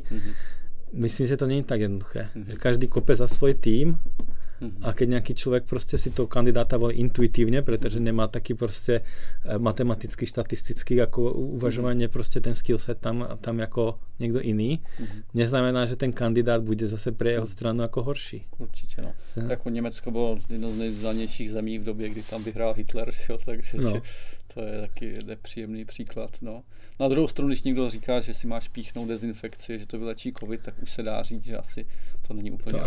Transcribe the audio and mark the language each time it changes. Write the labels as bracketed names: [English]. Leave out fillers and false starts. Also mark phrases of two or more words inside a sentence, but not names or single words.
[Slovak] Myslím si, že to nie je tak jednoduché. Že každý kope za svoj tím a keď nejaký človek proste si toho kandidáta volí intuitívne, pretože nemá taký proste matematický, štatistický ako uvažovanie, proste ten skillset tam ako niekto iný, neznamená, že ten kandidát bude zase pre jeho stranu ako horší. [Czech] Určitě, no. Jako Německo bylo jedno z nejzelenějších zemí v době, kdy tam vyhrál Hitler, jo, takže to je taky nepříjemný příklad, no. Na druhou stranu, když někdo říká, že si máš píchnout dezinfekci, že to vylečí covid, tak už se dá říct, že asi to není úplně racionálne.